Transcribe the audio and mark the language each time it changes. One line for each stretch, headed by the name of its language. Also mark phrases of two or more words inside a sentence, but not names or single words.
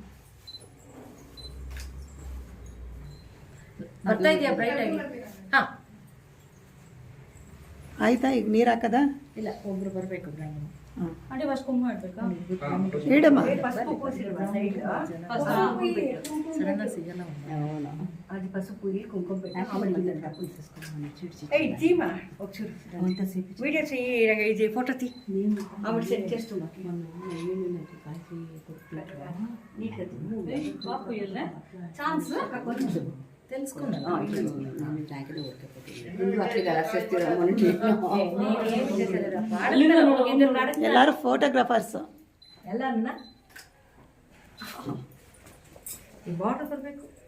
Kannada: ಬರ್ತಾ ಇದೆಯಾ ಬ್ರೈಟ್ ಆಗಿ? ಹಾ ಆಯ್ತಾ? ಈಗ ನೀರು ಹಾಕದ? ಇಲ್ಲ, ಒಬ್ರು ಬರ್ಬೇಕು ಬ್ರಾಹ್ಮಣ. ಆಂಟಿ ಫಸ್ಟ್ ಕುಂಕುಮ ಇಡ್ಬೇಕಾ? ಇಡಮ್ಮ. ಸಡನ್ ಸಿಗಲ್ಲ.
Telugu: అది పసుపు కుంకుమ వీడియో చెయ్యి. ఇది ఫోటో తీ. ఆవిడ సెట్ చేస్తున్నా. ఛాన్స్ తెలుసుకున్నా.
Kannada: ಎಲ್ಲಾರು ಫೋಟೋಗ್ರಾಫರ್ಸ್ ಎಲ್ಲ ಈ ಬಾಟಲ್ ಬರಬೇಕು.